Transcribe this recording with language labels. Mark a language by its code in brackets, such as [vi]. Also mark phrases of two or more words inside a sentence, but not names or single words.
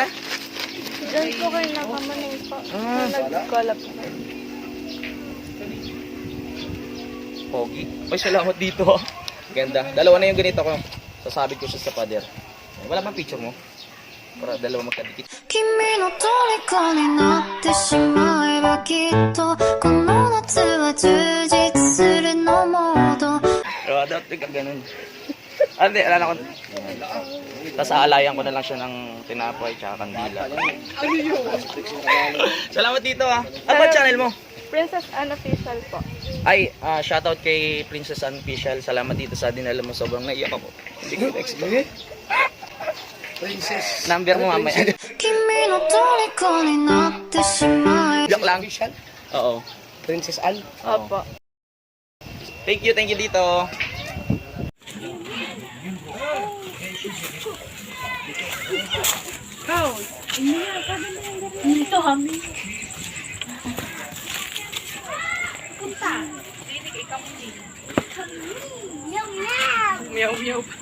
[tl] Diyan po kayo nakamanin po. Nag-collab po. Pogi. Ay, salamat dito. Ganda. Dalawa na yung ganito ko. Sasabit ko siya sa pader. Wala bang picture mo? Para dalawa magkadikit. [ja] 君の虜になってしまえばきっとこの夏は充実するのモード [tl] So, dapat ka ganun. Hindi, alala ko. Tapos aalayan ko na lang siya ng tinapay tsaka kandila. Salamat dito ah. Ano ba channel mo? Princess Unofficial po. Ay, shoutout kay Princess Unofficial. Salamat dito sa dinala mo. Sobrang naiyak ako. Hindi ko na-expect. Princess. Number mo mamaya. [ja] 君の虜になってしまえ [tl] Joke lang. Official? Oo. Princess Anne. Opo. [en] Thank you [tl] dito. Dito kami. Meow meow.